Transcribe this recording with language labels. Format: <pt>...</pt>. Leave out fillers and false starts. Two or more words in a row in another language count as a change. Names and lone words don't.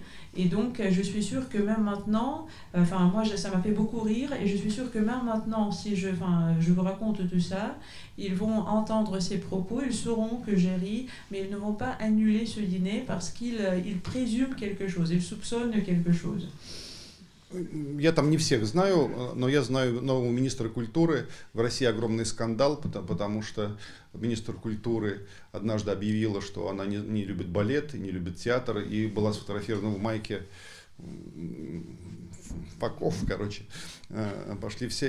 <fr>Et donc, je suis sûre que même maintenant, moi, ça m'a fait beaucoup rire, et je suis sûre que même maintenant, si je vous raconte tout ça, ils vont entendre ces propos, ils sauront que j'ai ri, mais ils ne vont pas annuler ce dîner parce qu'ils présument quelque chose, ils soupçonnent quelque chose.</fr> <ru>Я там не всех знаю, но я знаю нового министра культуры. В России огромный скандал, потому что министр культуры однажды объявила, что она не любит балет, не любит театр, и была сфотографирована в майке Факов, короче, пошли все.</ru>